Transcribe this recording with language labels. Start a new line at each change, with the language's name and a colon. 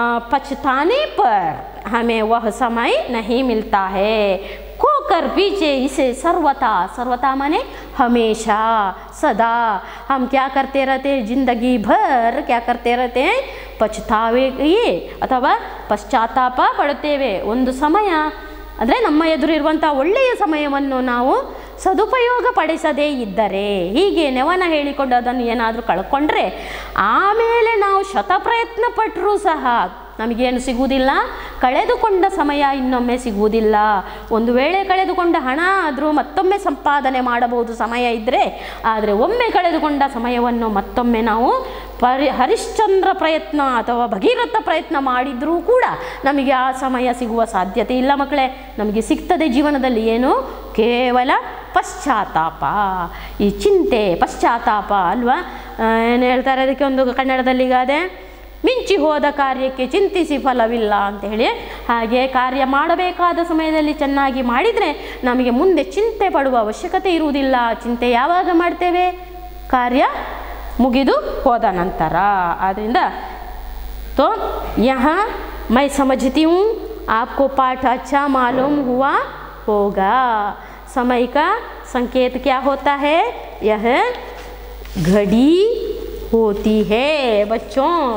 Hindi: पछताने पर हमें वह समय नहीं मिलता है। खोकर पीछे इसे सर्वथा, सर्वथा माने हमेशा, सदा हम क्या करते रहते हैं? जिंदगी भर क्या करते रहते हैं? पछतावे अथवा पश्चाತ್ತಾಪ
Kannada: ಪಡುತ್ತೇವೆ. ಒಂದು ಸಮಯ ಅಂದರೆ ನಮ್ಮ ಎದುರಿರುವಂಥ ಒಳ್ಳೆಯ ಸಮಯವನ್ನು ನಾವು ಸದುಪಯೋಗ ಪಡಿಸದೇ ಇದ್ದರೆ, ಹೀಗೆ ನೆವನ ಹೇಳಿಕೊಂಡು ಅದನ್ನು ಏನಾದರೂ ಕಳ್ಕೊಂಡ್ರೆ ಆಮೇಲೆ ನಾವು ಶತಪ್ರಯತ್ನ ಪಟ್ಟರೂ ಸಹ ನಮಗೇನು ಸಿಗುವುದಿಲ್ಲ? ಕಳೆದುಕೊಂಡ ಸಮಯ ಇನ್ನೊಮ್ಮೆ ಸಿಗುವುದಿಲ್ಲ. ಒಂದು ವೇಳೆ ಕಳೆದುಕೊಂಡ ಹಣ ಆದರೂ ಮತ್ತೊಮ್ಮೆ ಸಂಪಾದನೆ ಮಾಡಬಹುದು ಸಮಯ ಇದ್ದರೆ, ಆದರೆ ಒಮ್ಮೆ ಕಳೆದುಕೊಂಡ ಸಮಯವನ್ನು ಮತ್ತೊಮ್ಮೆ ನಾವು ಹರಿಶ್ಚಂದ್ರ ಪ್ರಯತ್ನ ಅಥವಾ ಭಗೀರಥ ಪ್ರಯತ್ನ ಮಾಡಿದರೂ ಕೂಡ ನಮಗೆ ಆ ಸಮಯ ಸಿಗುವ ಸಾಧ್ಯತೆ ಇಲ್ಲ ಮಕ್ಕಳೇ. ನಮಗೆ ಸಿಗ್ತದೆ ಜೀವನದಲ್ಲಿ ಏನು? ಕೇವಲ ಪಶ್ಚಾತ್ತಾಪ, ಈ ಚಿಂತೆ, ಪಶ್ಚಾತ್ತಾಪ ಅಲ್ವಾ? ಏನು ಹೇಳ್ತಾರೆ ಅದಕ್ಕೆ? ಒಂದು ಕನ್ನಡದಲ್ಲಿ ಗಾದೆ, ಮಿಂಚಿ ಹೋದ ಕಾರ್ಯಕ್ಕೆ ಚಿಂತಿಸಿ ಫಲವಿಲ್ಲ ಅಂತ ಹೇಳಿ. ಹಾಗೆ ಕಾರ್ಯ ಮಾಡಬೇಕಾದ ಸಮಯದಲ್ಲಿ ಚೆನ್ನಾಗಿ ಮಾಡಿದರೆ ನಮಗೆ ಮುಂದೆ ಚಿಂತೆ ಪಡುವ ಅವಶ್ಯಕತೆ ಇರುವುದಿಲ್ಲ. ಚಿಂತೆ ಯಾವಾಗ ಮಾಡ್ತೇವೆ? ಕಾರ್ಯ ಮುಗಿದು ಹೋದ ನಂತರ. ಆದ್ದರಿಂದ
Hindi: तो यहाँ मैं समझती हूँ आपको पाठ अच्छा मालूम हुआ होगा। समय का संकेत क्या होता है? यह घड़ी होती है बच्चों।